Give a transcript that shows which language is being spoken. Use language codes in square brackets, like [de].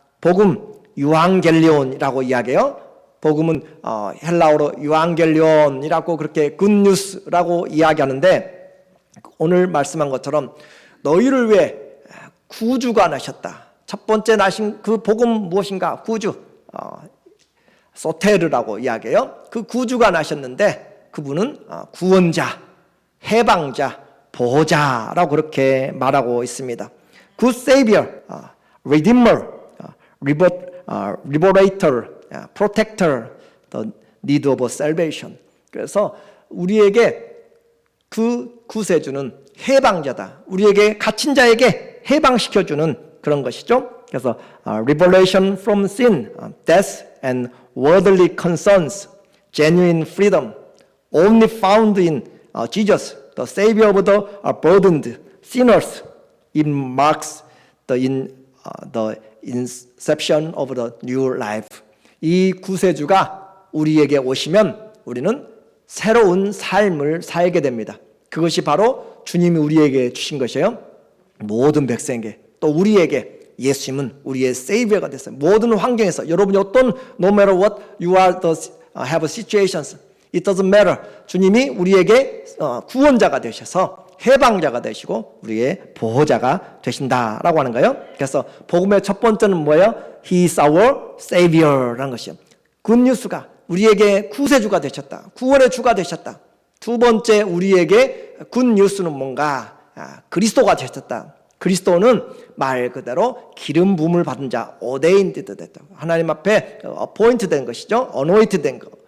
[ko] 복음, 유앙겔리온이라고 이야기해요. 복음은 헬라어로 유앙겔리온이라고 그렇게 굿뉴스라고 이야기하는데 오늘 말씀한 것처럼 너희를 위해 구주가 나셨다. 첫 번째 나신 그 복음 무엇인가? 구주, 소테르라고 이야기해요. 그 구주가 나셨는데 그분은 구원자, 해방자, 보호자라고 그렇게 말하고 있습니다. [en] Good Savior, Redeemer, Liberator, Protector, the need of salvation. [ko] 그래서 우리에게 그 구세주는 해방자다. 우리에게 갇힌 자에게 해방시켜주는 그런 것이죠. 그래서 [en] Liberation from sin, death and worldly concerns, genuine freedom, only found in Jesus, the Savior of the burdened sinners. It marks the inception of the new life. [ko] 이 구세주가 우리에게 오시면 우리는 새로운 삶을 살게 됩니다. 그것이 바로 주님이 우리에게 주신 것이에요. 모든 백성에게, 또 우리에게 예수님은 우리의 세이비어가 됐어요. 모든 환경에서 여러분이 어떤 [en] no matter what you are the have situations, it doesn't matter. [ko] 주님이 우리에게 구원자가 되셔서 해방자가 되시고 우리의 보호자가 되신다라고 하는 거예요. 그래서 복음의 첫 번째는 뭐예요? [en] He is our Savior라는 [ko] 것이요. 굿뉴스가 우리에게 구세주가 되셨다. 구원의 주가 되셨다. 두 번째 우리에게 굿뉴스는 뭔가? 그리스도가 되셨다. 그리스도는 말 그대로 기름 부음을 받은 자, ordained 됐다. 하나님 앞에 appointed 된 것이죠. anointed 된 거.